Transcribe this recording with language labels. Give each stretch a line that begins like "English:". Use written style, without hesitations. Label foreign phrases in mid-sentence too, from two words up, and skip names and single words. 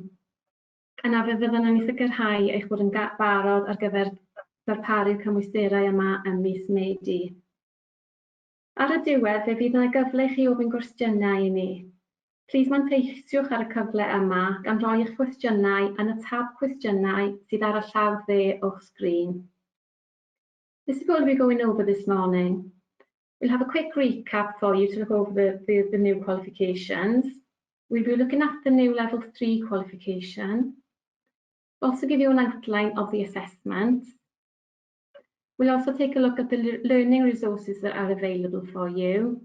Welsh: Yna fe fyddwn yn sicrhau eich bod yn barod ar gyfer darparu'r cymwysterau yma ym mis Medi. Ar y diwedd, fe fydd yna gyfle i chi ofyn gwestiynau i ni. Plis manteisiwch ar y cyfle yma gan roi eich cwestiynau yn y tab cwestiynau sydd ar y llaw dde o'ch sgrin.
English: This is what we'll be going over this morning. We'll have a quick recap for you to look over the new qualifications. We'll be looking at the new level 3 qualification. We'll also give you an outline of the assessment. We'll also take a look at the learning resources that are available for you.